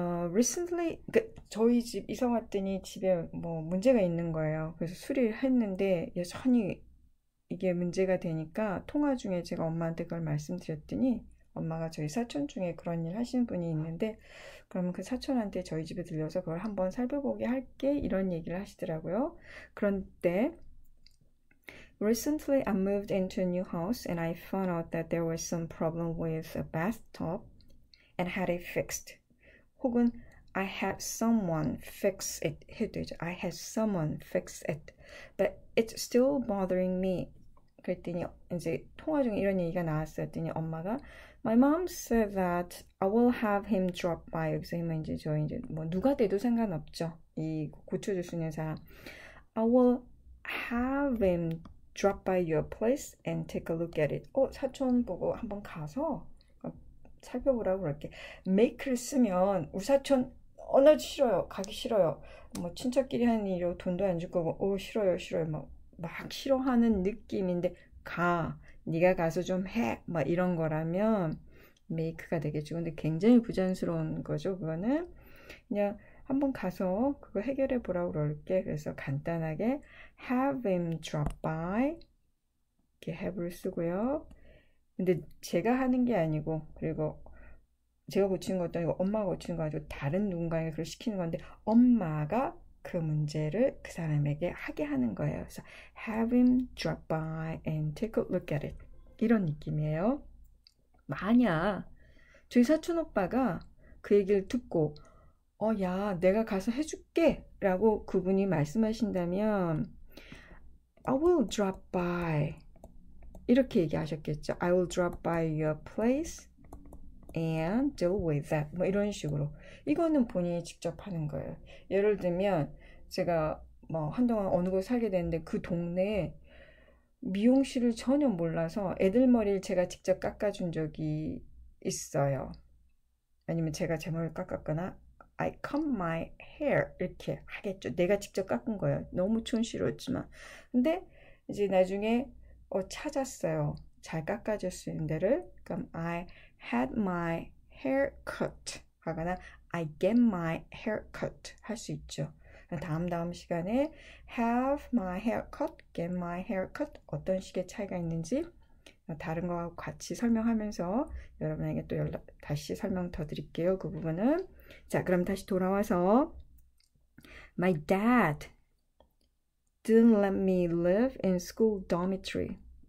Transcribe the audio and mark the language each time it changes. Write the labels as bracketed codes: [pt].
[ko] recently, 저희 집 이사 왔더니 집에 뭐 문제가 있는 거예요. 그래서 수리를 했는데 여전히 이게 문제가 되니까 통화 중에 제가 엄마한테 그걸 말씀드렸더니 엄마가 저희 사촌 중에 그런 일 하시는 분이 있는데 그러면 그 사촌한테 저희 집에 들려서 그걸 한번 살펴보게 할게 이런 얘기를 하시더라고요. 그런데 [en] Recently I moved into a new house and I found out that there was some problem with a bathtub and had it fixed. [ko] 혹은 [en] I had someone fix it [ko] 해도 되죠. [en] I had someone fix it. But it's still bothering me. [ko] 그랬더니 이제 통화 중에 이런 얘기가 나왔어요. 그랬더니 엄마가 [en] My mom said that I will have him drop by. [ko] 여기서 이제 저 이제 뭐 누가 돼도 상관없죠. 이 고쳐줄 수 있는 사람. [en] I will have him drop by your place and take a look at it. [ko] 사촌 보고 한번 가서 살펴보라고 그럴게. make를 쓰면 우리 사촌 나 싫어요. 가기 싫어요. 뭐 친척끼리 하는 일이고 돈도 안 줄 거고 싫어요. 막 싫어하는 느낌인데 네가 가서 좀 해. 막 이런 거라면 make가 되겠죠. 근데 굉장히 부자연스러운 거죠. 그거는 그냥 한번 가서 그거 해결해 보라고 그럴게. 그래서 간단하게 [en] have him drop by [ko] 이렇게 have를 쓰고요. 근데 제가 하는 게 아니고 그리고 제가 고치는 것도 아니고 엄마가 고치는 거 아니고 다른 누군가에게 그걸 시키는 건데 엄마가 그 문제를 그 사람에게 하게 하는 거예요. 그래서 [en] have him drop by and take a look at it [ko] 이런 느낌이에요. 만약 저희 사촌 오빠가 그 얘기를 듣고 야 내가 가서 해줄게 라고 그분이 말씀하신다면 [en] I will drop by [ko] 이렇게 얘기하셨겠죠. [en] I will drop by your place and deal with that. [ko] 뭐 이런 식으로. 이거는 본인이 직접 하는 거예요. 예를 들면 제가 뭐 한동안 어느 곳에 살게 됐는데 그 동네에 미용실을 전혀 몰라서 애들 머리를 제가 직접 깎아준 적이 있어요. 아니면 제가 제 머리를 깎았거나 [en] I comb my hair [ko] 이렇게 하겠죠. 내가 직접 깎은 거예요. 너무 촌스러웠지만. 근데 이제 나중에 찾았어요. 잘 깎아줄 수 있는 데를. 그럼 [en] I had my hair cut [ko] 하거나 [en] I get my hair cut [ko] 할 수 있죠. 다음 시간에 [en] have my hair cut, get my hair cut [ko] 어떤 식의 차이가 있는지 다른 거하고 같이 설명하면서 여러분에게 또 다시 설명 더 드릴게요. 그 부분은. 자, 그럼 다시 돌아와서 [en] My dad didn't let me live in school dormitory.